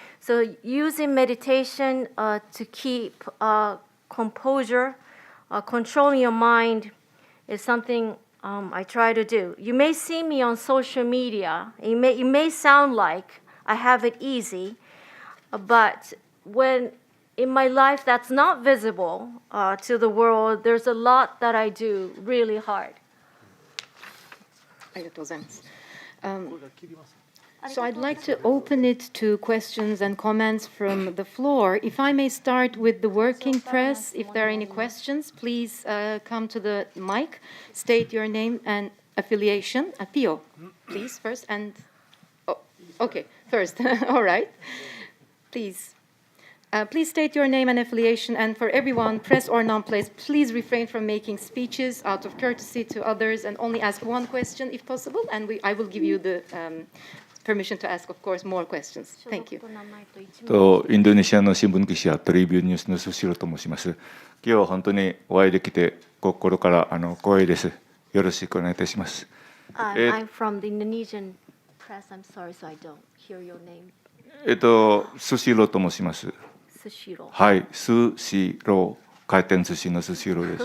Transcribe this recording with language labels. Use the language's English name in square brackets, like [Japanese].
[English] So using meditation to keep composure, controlling your mind is something I try to do. You may see me on social media. It may sound like I have it easy, but when in my life that's not visible to the world, there's a lot that I do really hard. [Japanese] ありがとうございます。 [English] So I'd like to open it to questions and comments from the floor. If I may start with the working press, if there are any questions, please come to the mic, state your name and affiliation. Pio, please, first. And, oh, okay, first. All right. Please. Please state your name and affiliation, and for everyone, press or non-press, please refrain from making speeches out of courtesy to others and only ask one question if possible, and I will give you the permission to ask, of course, more questions. Thank you. [Japanese] インドネシアの新聞記者トリビューニュースのスシロと申します。今日は本当にお会いできて心から光栄です。よろしくお願いいたします。 [English] I'm from the Indonesian press. I'm sorry, so I don't hear your name. [Japanese] スシロと申します。はい、スシロー、回転寿司のスシローです。